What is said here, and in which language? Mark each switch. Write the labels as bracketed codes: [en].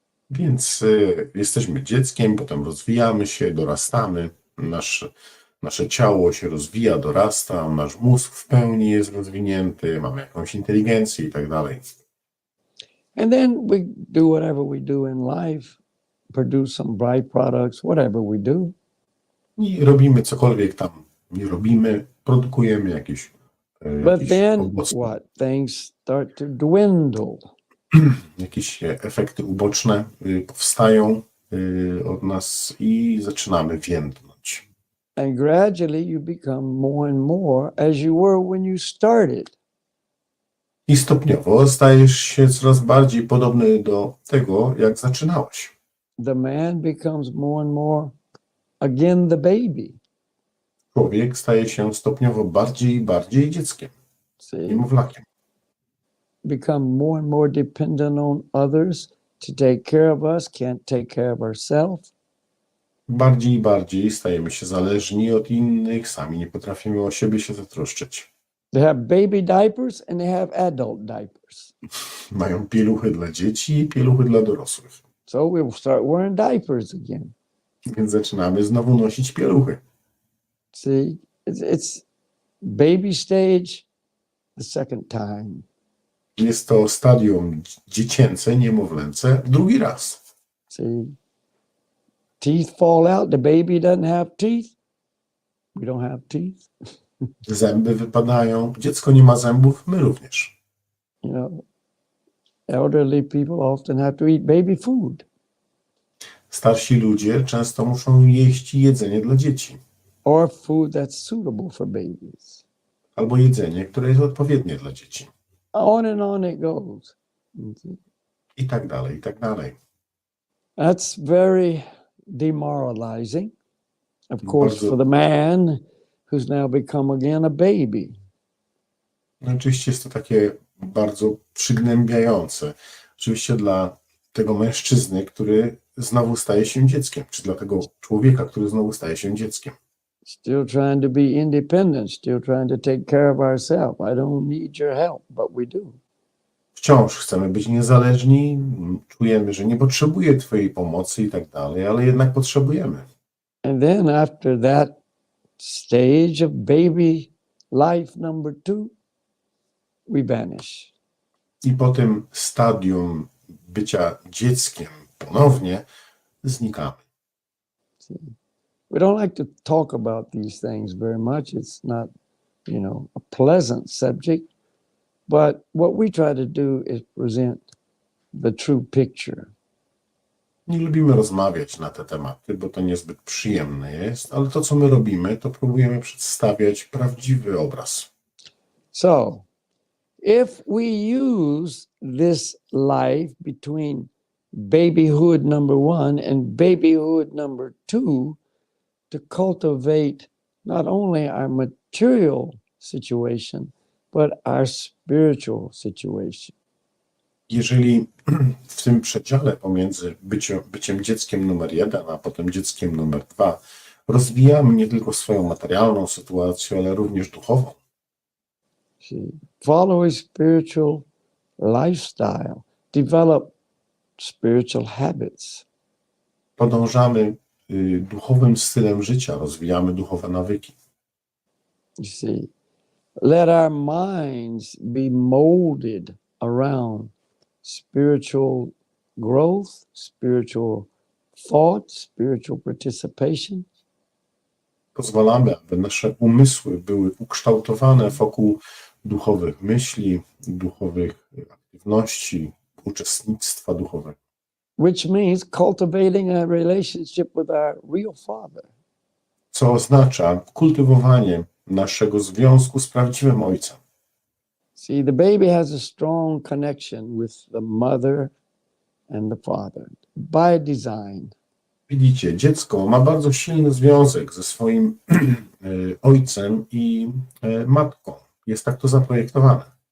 [pl] Więc jesteśmy dzieckiem, potem rozwijamy się, dorastamy, nasze ciało się rozwija, dorasta, nasz mózg w pełni jest rozwinięty, mamy jakąś inteligencję i tak dalej. [en] And then we do whatever we do in life, produce some byproducts, whatever we do. [pl] I robimy cokolwiek tam nie robimy, produkujemy jakieś [en] But then what? Things start to dwindle. [pl] Jakieś efekty uboczne powstają od nas i zaczynamy więdnąć. [en] And gradually you become more and more as you were when you started. [pl] I stopniowo stajesz się coraz bardziej podobny do tego, jak zaczynałeś. [en] The man becomes more and more again the baby. [pl] Człowiek staje się stopniowo bardziej i bardziej dzieckiem, niemowlakiem. [en] Become more and more dependent on others to take care of us, can't take care of ourselves. [pl] Bardziej i bardziej stajemy się zależni od innych, sami nie potrafimy o siebie się zatroszczyć. [en] They have baby diapers and they have adult diapers. [pl] Mają pieluchy dla dzieci i pieluchy dla dorosłych. [en] So we'll start wearing diapers again. [pl] Więc zaczynamy znowu nosić pieluchy. [en] See, it's baby stage the second time. [pl] Jest to stadium dziecięce, niemowlęce, drugi raz. [en] See, teeth fall out, the baby doesn't have teeth. We don't have teeth. [pl] Zęby wypadają, dziecko nie ma zębów, my również. [en] Elderly people often have to eat baby food. [pl] Starsi ludzie często muszą jeść jedzenie dla dzieci. [en] Or food that's suitable for babies. [pl] Albo jedzenie, które jest odpowiednie dla dzieci. [en] On and on it goes. [pl] I tak dalej, i tak dalej. [en] That's very demoralizing, of course, [pl] Bardzo, [en] for the man who's now become again a baby. [pl] no oczywiście jest to takie bardzo przygnębiające. Oczywiście dla tego mężczyzny, który znowu staje się dzieckiem, czy dla tego człowieka, który znowu staje się dzieckiem. [en] Still trying to be independent, still trying to take care of ourselves. I don't need your help, but we do. [pl] Wciąż chcemy być niezależni, czujemy, że nie potrzebuje twojej pomocy i tak dalej, ale jednak potrzebujemy. [en] And then after that stage of baby life number 2, we vanish. [pl] I po tym stadium bycia dzieckiem ponownie znikamy. [en] We don't like to talk about these things very much. It's not, a pleasant subject. But what we try to do is present the true picture. [pl] Nie lubimy rozmawiać na te tematy, bo to niezbyt przyjemne jest, ale to, co my robimy, to próbujemy przedstawiać prawdziwy obraz. [en] So, if we use this life between babyhood number 1 and babyhood number 2 to cultivate not only our material situation, but our spiritual situation. [pl] Jeżeli w tym przedziale pomiędzy byciem dzieckiem numer 1, a potem dzieckiem numer 2 rozwijamy nie tylko swoją materialną sytuację, ale również duchową. [en] Follow a spiritual lifestyle, develop spiritual habits. [pl] Podążamy duchowym stylem życia, rozwijamy duchowe nawyki. [en] You see, let our minds be molded around spiritual growth, spiritual thought, spiritual participation. [pl] Pozwalamy, aby nasze umysły były ukształtowane wokół duchowych myśli, duchowych aktywności, uczestnictwa duchowego. [en] which means cultivating a relationship with our real Father. [pl] Co oznacza kultywowanie naszego związku z prawdziwym Ojcem. [en] See, the baby has a strong connection with the mother and the father by design. [pl] Widzicie, dziecko ma bardzo silny związek ze swoim ojcem i matką. Jest tak to zaprojektowane.